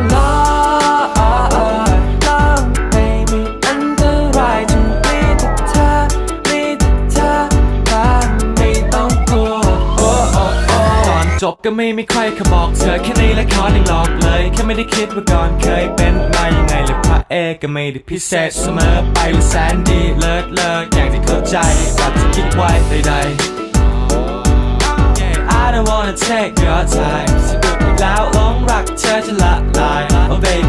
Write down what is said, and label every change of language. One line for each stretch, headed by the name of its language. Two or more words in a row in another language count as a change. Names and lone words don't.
Thai: ลอยล่องไปไม่อันตรายจะมีแต่เธอมีแต่เธอว่าไม่ต้องกลัวตอนจบก็ไม่มีใครเขาบอกเธอแค่ในละครยังหลอกเลยแค่ไม่ได้คิดว่าก่อนเคยเป็นมายังไงเลยพระเอกก็ไม่ได้พิเศษเสมอไปหรือแสนดีเลิศอย่างที่เข้าใจกับที่คิดไว้ใด ๆ
English: I don't wanna take your time
Thai: สะดุดอีกแล้วหลงรักเธอจะละลาย
English: Oh baby